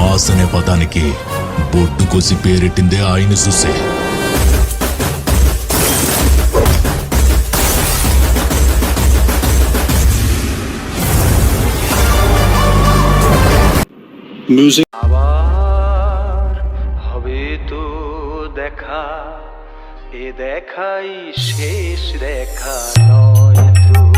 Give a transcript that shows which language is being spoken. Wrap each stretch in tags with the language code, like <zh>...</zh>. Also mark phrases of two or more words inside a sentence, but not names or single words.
<te>బాస్ అనే పదానికి బొడ్డు కోసి పేరెట్టిందే ఆయన చూసే.</te> <bn>আবার হবে তো দেখা, এ দেখাই শেষ দেখা নয় তো।</bn>